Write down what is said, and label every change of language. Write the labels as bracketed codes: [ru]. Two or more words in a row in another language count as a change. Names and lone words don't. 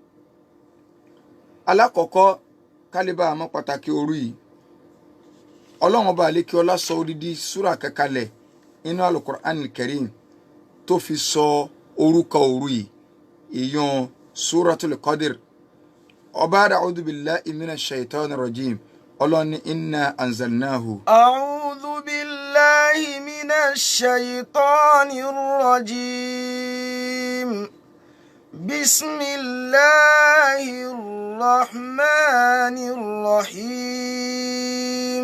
[yo] alákọ̀ọ́kọ́ kálíbà àmọ́ pàtàkì òru yìí, Ọlọ́run ọba àlékiọlá sọ odidi súrà kẹkalẹ̀ nínú Al-Qur'an Al-Karim tó fi sọ orúkọ òru yìí, ìyẹn Suratul Qadr. [ar] ọba أعوذ بالله من الشيطان الرجيم. [yo] Ọlọ́run ní [ar] إنا أنزلناه. أعوذ بالله من الشيطان الرجيم. بسم الله الرحمن الرحيم.